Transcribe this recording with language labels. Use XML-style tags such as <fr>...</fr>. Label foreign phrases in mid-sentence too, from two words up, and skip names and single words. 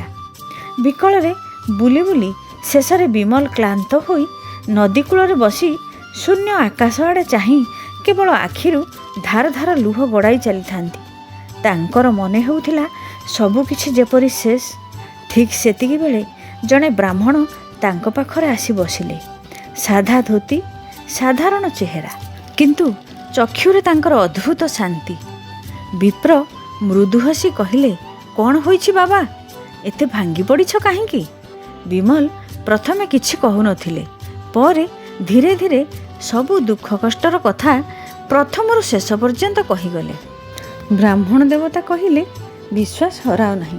<or>ବିକଳରେ ବୁଲି ବୁଲି ଶେଷରେ ବିମଳ କ୍ଲାନ୍ତ ହୋଇ ନଦୀ କୂଳ ବସି ଶୂନ୍ୟ ଆକାଶ ଆଡ଼େ ଚାହିଁ କେବଳ ଆଖିରୁ ଧାର ଧାର ଲୁହ ଗଡ଼ାଇ ଚାଲି ଥାଆନ୍ତି। ତାଙ୍କର ମନେ ହେଉଥିଲା ସବୁ କିଛି ଯେପରି ଶେଷ। ଠିକ୍ ସେତିକି ବେଳେ ଜଣେ ବ୍ରାହ୍ମଣ ତାଙ୍କ ପାଖରେ ଆସି ବସିଲେ। ସାଧା ଧୋତି, ସାଧାରଣ ଚେହେରା, କିନ୍ତୁ ଚକ୍ଷୁରେ ତାଙ୍କର ଅଦ୍ଭୁତ ଶାନ୍ତି। ବିପ୍ର ମୃଦୁ ହସି କହିଲେ, କଣ ହୋଇଛି ବାବା, ଏତେ ଭାଙ୍ଗି ପଡ଼ିଛ କାହିଁକି? ବିମଳ ପ୍ରଥମେ କିଛି କହୁ ନଥିଲେ, ପରେ ଧୀରେ ଧୀରେ ସବୁ ଦୁଃଖ କଷ୍ଟର କଥା ପ୍ରଥମରୁ ଶେଷ ପର୍ଯ୍ୟନ୍ତ କହିଗଲେ। ବ୍ରାହ୍ମଣ ଦେବତା କହିଲେ, ବିଶ୍ୱାସ ହରାଅ ନାହିଁ।</or>